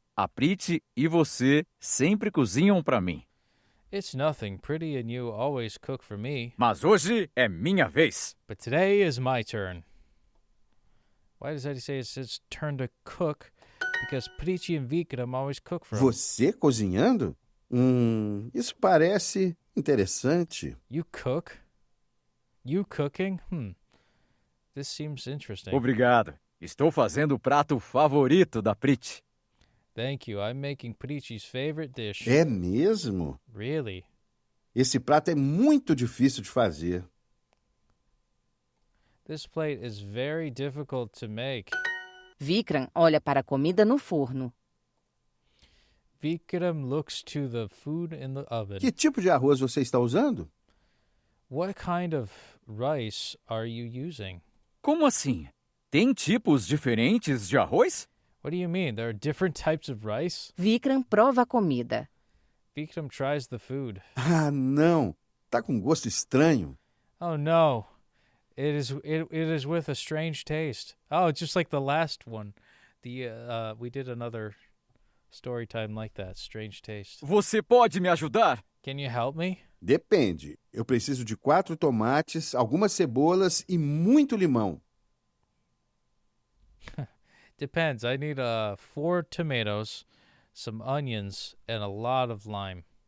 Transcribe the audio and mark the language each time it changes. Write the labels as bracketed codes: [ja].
[pt] A Priti e você sempre cozinham para mim. [en] It's nothing. Pretty and you always cook for me. [pt] Mas hoje é minha vez. [en] But today is my turn. Why does Eddie say it's his turn to cook? Because Preeti and Vikram always cook for him. [pt] Você cozinhando? Isso parece interessante. [en] You cook? You cooking? This seems interesting. [pt] Obrigado. Estou fazendo o prato favorito da Priti. [en] Thank you. I'm making Preeti's favorite dish. [pt] É mesmo? [en] Really? [pt] Esse prato é muito difícil de fazer. [en] This plate is very difficult to make. [pt] Vikram olha para a comida no forno. [en] Vikram looks to the food in the oven. [pt] Que tipo de arroz você está usando? [en] What kind of rice are you using? [pt] Como assim? Tem tipos diferentes de arroz? [en] What do you mean? There are different types of rice? [pt] Vikram prova a comida. [en] Vikram tries the food. [pt] Ah, não. Tá com gosto estranho. [en] Oh no. It is with a strange taste. Oh, just like the last one. We did another story time like that. Strange taste. [pt] Você pode me ajudar? [en] Can you help me? [pt] Depende. Eu preciso de 4 tomates, algumas cebolas e muito limão. [en] Depends. I need 4 tomatoes, some onions, and a lot of lime.